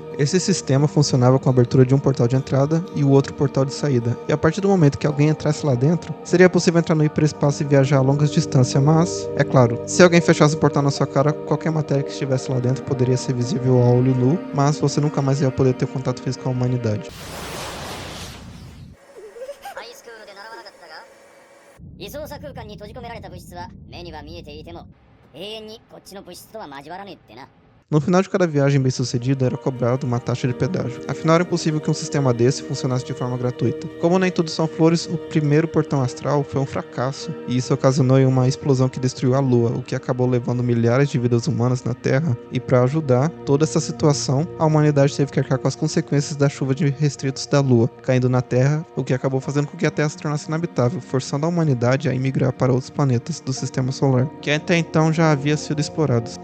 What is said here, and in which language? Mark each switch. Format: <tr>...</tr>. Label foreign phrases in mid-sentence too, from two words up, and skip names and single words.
<pt>Esse sistema funcionava com a abertura de um portal de entrada e o outro portal de saída, e a partir do momento que alguém entrasse lá dentro, seria possível entrar no hiperespaço e viajar a longas distâncias, mas, é claro, se alguém fechasse o portal na sua cara, qualquer matéria que estivesse lá dentro poderia ser visível a olho nu, mas você nunca mais ia poder ter contato físico com a humanidade.</pt> <ja>ハイスクールで習わなかったが、異操作空間に閉じ込められた物質は目には見えていても永遠にこっちの物質とは交わらねえってな。</ja> <pt>No final de cada viagem bem-sucedida era cobrado uma taxa de pedágio. Afinal, era impossível que um sistema desse funcionasse de forma gratuita. Como nem tudo são flores, o primeiro portão astral foi um fracasso, e isso ocasionou uma explosão que destruiu a Lua, o que acabou levando milhares de vidas humanas na Terra, e para ajudar toda essa situação, a humanidade teve que arcar com as consequências da chuva de restritos da Lua, caindo na Terra, o que acabou fazendo com que a Terra se tornasse inabitável, forçando a humanidade a emigrar para outros planetas do Sistema Solar, que até então já havia sido explorados.</pt>